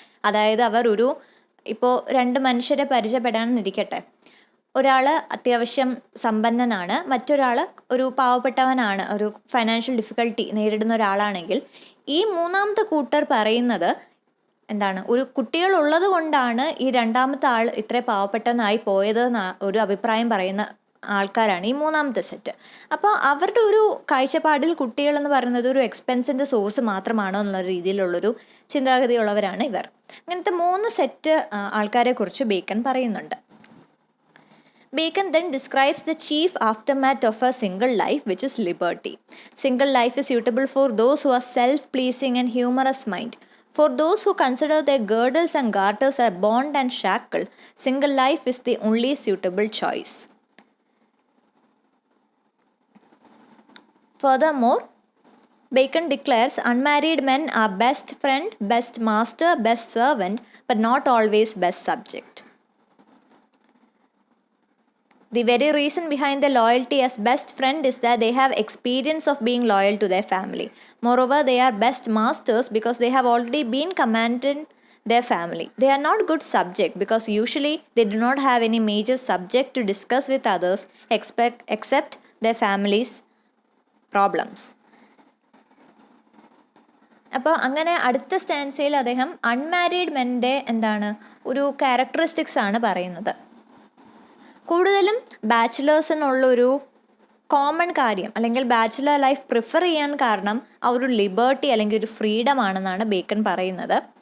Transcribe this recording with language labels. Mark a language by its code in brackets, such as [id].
[ml] അതായത് അവർ ഇപ്പോൾ 2 മനുഷ്യരെ പരിചയപ്പെടാനെന്നിരിക്കട്ടെ, ഒരാൾ അത്യാവശ്യം സമ്പന്നനാണ്, മറ്റൊരാൾ ഒരു പാവപ്പെട്ടവനാണ്, ഒരു ഫൈനാൻഷ്യൽ ഡിഫിക്കൽട്ടി നേരിടുന്ന ഒരാളാണെങ്കിൽ ഈ മൂന്നാമത്തെ കൂട്ടർ പറയുന്നത് എന്താണ്, ഒരു കുട്ടികളുള്ളത് കൊണ്ടാണ് ഈ രണ്ടാമത്തെ ആൾ ഇത്ര പാവപ്പെട്ടവനായി പോയത് ഒരു അഭിപ്രായം പറയുന്ന ആൾക്കാരാണ് ഈ മൂന്നാമത്തെ സെറ്റ്. അപ്പോൾ അവരുടെ ഒരു കാഴ്ചപ്പാടിൽ കുട്ടികളെന്ന് പറയുന്നത് ഒരു എക്സ്പെൻസിൻ്റെ സോഴ്സ് മാത്രമാണോ എന്നുള്ള രീതിയിലുള്ളൊരു ചിന്താഗതിയുള്ളവരാണ് ഇവർ. അങ്ങനത്തെ 3 സെറ്റ് ആൾക്കാരെക്കുറിച്ച് ബേക്കൺ പറയുന്നുണ്ട്. [en] Bacon then describes the chief aftermath of a single life, which is liberty. Single life is suitable for those who are self-pleasing and humorous mind. For those who consider their girdles and garters a bond and shackle, single life is the only suitable choice. Furthermore, Bacon declares unmarried men are best friend, best master, best servant, but not always best subject. The very reason behind their loyalty as best friend is that they have experience of being loyal to their family. Moreover, they are best masters because they have already been commanded their family. They are not good subject because usually they do not have any major subject to discuss with others except their family's problems. [ml] അപ്പോൾ അങ്ങനെ അടുത്ത സ്റ്റാൻസയിൽ അദ്ദേഹം unmarried മെൻ്റെ ഒരു characteristics ആണ് പറയുന്നത്. കൂടുതലും ബാച്ചിലേഴ്സിനുള്ളൊരു common കാര്യം അല്ലെങ്കിൽ ബാച്ചിലർ ലൈഫ് പ്രിഫർ ചെയ്യാൻ കാരണം ആ ഒരു ലിബർട്ടി അല്ലെങ്കിൽ ഒരു ഫ്രീഡം ആണെന്നാണ് ബേക്കൺ പറയുന്നത്.